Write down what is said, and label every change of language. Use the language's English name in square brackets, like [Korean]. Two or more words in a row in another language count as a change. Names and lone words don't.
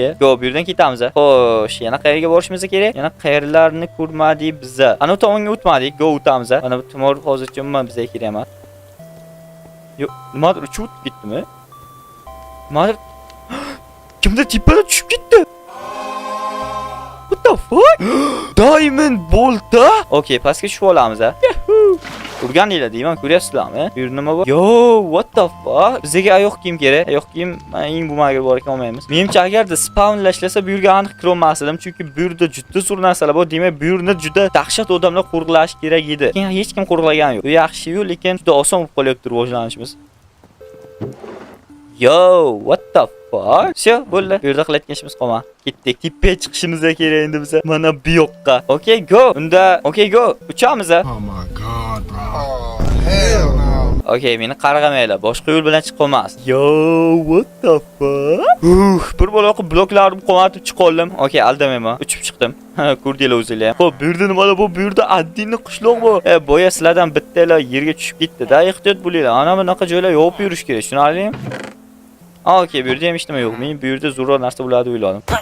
[Uzbek] Yo, bu yerdan ketamiz. Xo'sh, yana qayerga borishimiz kerak? Yana qayerlarni ko'rmadik biz. Ana tomonga o'tmadik. Go, o'tamiz. Mana bu tumor hozircha umuman bizga kerak emas. Yo, nimadir uchib o'tib ketdimi? Nimadir kimdir tepadan tushib ketdi. [English] What the fuck? Diamond bolta? [Uzbek] Okey, pastga tushib olamiz. Urganinglar deyman, ko'ryapsizlarmi? Bu yerda nima bor? [English] Yo, what the fuck? [Uzbek] Bizga oyoq kiyim kerak. Oyoq kiyim eng bumaga bor ekan olmaymiz. Menimcha agarda spawnlashlasa bu yerga aniq kira olmasdim, chunki bu yerda juda zo'r narsalar bor. Demak, bu yerni juda dahshat odamlar qo'riqlash kerak edi. Lekin hech kim qo'riqlagan yo'q. Bu yaxshi-yu, lekin juda oson bo'lib qolyapti rivojlanishimiz. [English] Yo, what the fuck? [Uzbek] Sho, bo'ldi. Bu yerda qilayotgan ishimiz qolma. Ketdik. Tepaga chiqishimiz kerak endi biz. Mana bu yoqqa. [English] Okay, go. [Uzbek] Unda, [English] okay, go. [Uzbek] Uchamiz. [English] Oh my god, bro. Oh, hell no. [Uzbek] Okay, meni qarg'amaylar. Boshqa yo'l bilan chiqib olmas. [English] Yo, what the fuck? [Uzbek] Bir baloq bloklarni qo'matib chiqoldim. Okay, aldamayman. Uchib chiqdim. Ko'rdinglar o'zinglar. Xo'p, bu yerda nima bor? Bu yerda addinni qishloq bor. Boya sizlardan bittalar yerga tushib ketdi-da. Ehtiyot bo'linglar. Ana bunaqa joylar yopib yurish kerak. Tushunarlingmi? Okey, bu yerda ham hech nima yo'q. Men bu yerda zo'rroq narsa bo'ladi o'yladim.